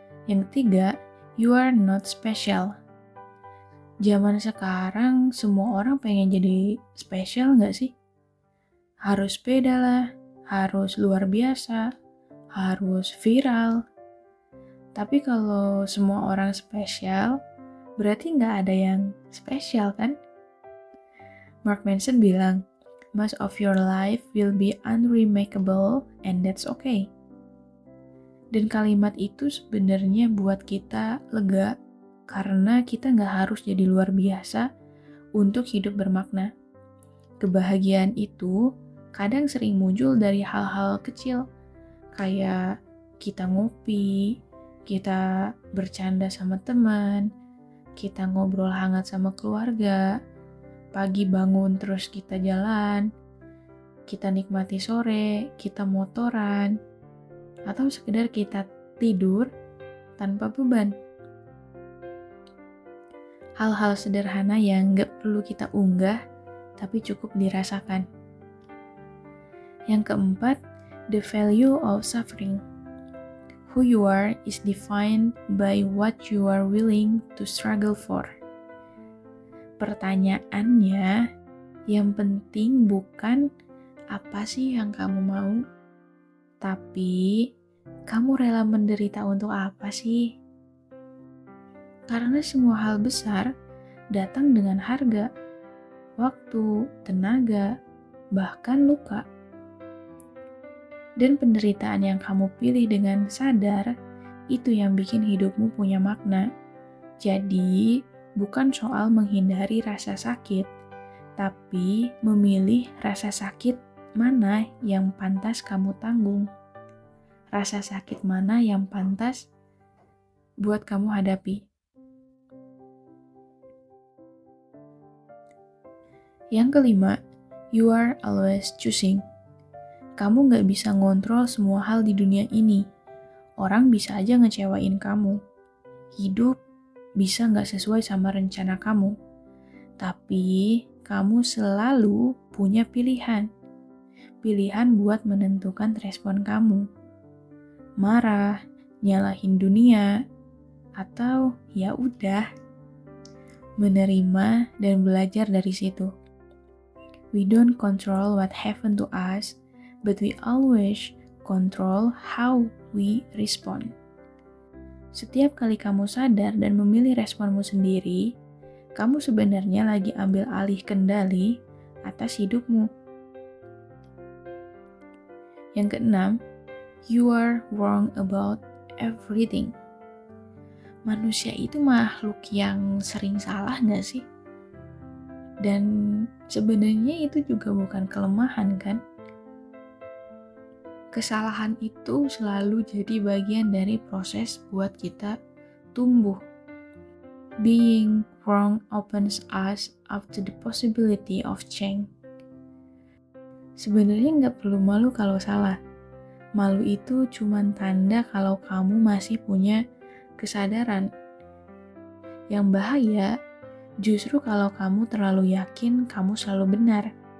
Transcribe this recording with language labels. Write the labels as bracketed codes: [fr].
[id] Yang ketiga, [en] you are not special. [id] Zaman sekarang semua orang pengen jadi spesial gak sih? Harus beda lah, harus luar biasa, harus viral. Tapi kalau semua orang spesial, berarti gak ada yang spesial kan? [en] Mark Manson [id] bilang, [en] most of your life will be unremarkable and that's okay. [id] Dan kalimat itu sebenarnya buat kita lega karena kita gak harus jadi luar biasa untuk hidup bermakna. Kebahagiaan itu kadang sering muncul dari hal-hal kecil, kayak kita ngopi, kita bercanda sama teman, kita ngobrol hangat sama keluarga, pagi bangun terus kita jalan, kita nikmati sore, kita motoran, atau sekedar kita tidur tanpa beban. Hal-hal sederhana yang gak perlu kita unggah, tapi cukup dirasakan. Yang keempat, [en] the value of suffering. Who you are is defined by what you are willing to struggle for. [id] Pertanyaannya, yang penting bukan apa sih yang kamu mau, tapi Kamu rela menderita untuk apa sih? Karena semua hal besar datang dengan harga, waktu, tenaga, bahkan luka. Dan penderitaan yang kamu pilih dengan sadar, itu yang bikin hidupmu punya makna. Jadi, bukan soal menghindari rasa sakit, tapi memilih rasa sakit mana yang pantas kamu tanggung. Rasa sakit mana yang pantas buat kamu hadapi. Yang kelima, [en] you are always choosing. [id] Kamu gak bisa ngontrol semua hal di dunia ini. Orang bisa aja ngecewain kamu. Hidup bisa gak sesuai sama rencana kamu. Tapi kamu selalu punya pilihan. Pilihan buat menentukan respon kamu. Marah, nyalahin dunia, atau ya udah menerima dan belajar dari situ. [en] We don't control what happened to us, but we always control how we respond. [id] Setiap kali kamu sadar dan memilih responmu sendiri, kamu sebenarnya lagi ambil alih kendali atas hidupmu. Yang keenam, [en] you are wrong about everything. [id] Manusia itu makhluk yang sering salah gak sih? Dan sebenarnya itu juga bukan kelemahan kan? Kesalahan itu selalu jadi bagian dari proses buat kita tumbuh. [en] Being wrong opens us up to the possibility of change. [id] Sebenarnya nggak perlu malu kalau salah. Malu itu cuma tanda kalau kamu masih punya kesadaran. Yang bahaya justru kalau kamu terlalu yakin kamu selalu benar.